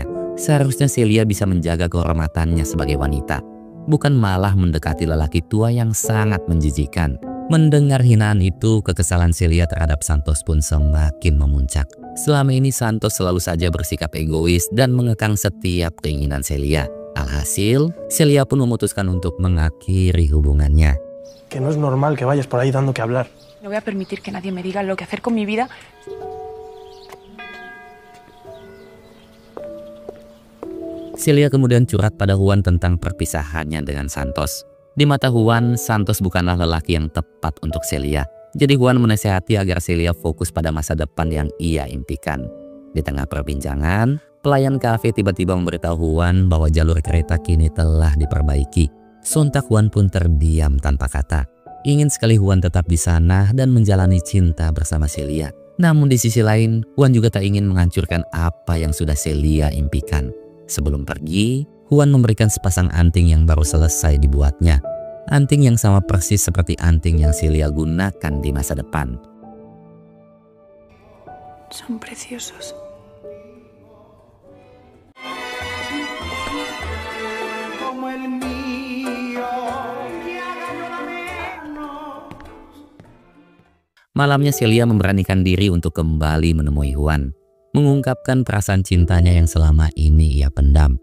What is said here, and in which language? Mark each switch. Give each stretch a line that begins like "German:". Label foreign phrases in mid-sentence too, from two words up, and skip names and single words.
Indonesian: Seharusnya Celia bisa menjaga kehormatannya sebagai wanita, bukan malah mendekati lelaki tua yang sangat menjijikan. Mendengar hinaan itu, kekesalan Celia terhadap Santos pun semakin memuncak. Selama ini Santos selalu saja bersikap egois dan mengekang setiap keinginan Celia. Alhasil, Celia pun memutuskan untuk mengakhiri hubungannya.
Spanish: Que no es normal que vayas por ahí dando que hablar. No voy a permitir que nadie me diga lo que hacer con mi vida.
Indonesian: Celia kemudian curhat pada Juan tentang perpisahannya dengan Santos. Di mata Juan, Santos bukanlah lelaki yang tepat untuk Celia. Jadi Juan menasihati agar Celia fokus pada masa depan yang ia impikan. Di tengah perbincangan, pelayan kafe tiba-tiba memberitahu Juan bahwa jalur kereta kini telah diperbaiki. Sontak Juan pun terdiam tanpa kata. Ingin sekali Juan tetap di sana dan menjalani cinta bersama Celia. Namun di sisi lain, Juan juga tak ingin menghancurkan apa yang sudah Celia impikan. Sebelum pergi, Juan memberikan sepasang anting yang baru selesai dibuatnya. Anting yang sama persis seperti anting yang Celia gunakan di masa depan.
Spanish: Son preciosos.
Indonesian: Malamnya Celia memberanikan diri untuk kembali menemui Juan, mengungkapkan perasaan cintanya yang selama ini ia pendam.